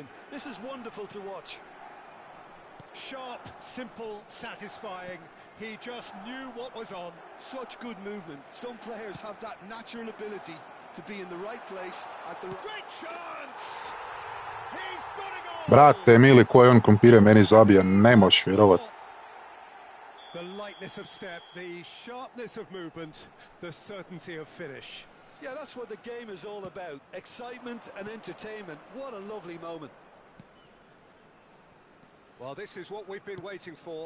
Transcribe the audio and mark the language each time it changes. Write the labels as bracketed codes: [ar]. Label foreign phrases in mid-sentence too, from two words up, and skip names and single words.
[en] This is wonderful to watch. Sharp, simple, satisfying. He just knew what was on. Such good movement. Some players have that natural ability to be in the right place at the right... Great chance! He's got a goal! [hr] Brate, mili, koji on kompire meni zabija, ne moš vjerovat. [en] The lightness of step, the sharpness of movement, the certainty of finish. Yeah, that's what the game is all about. Excitement and entertainment. What a lovely moment. Well, this is what we've been waiting for.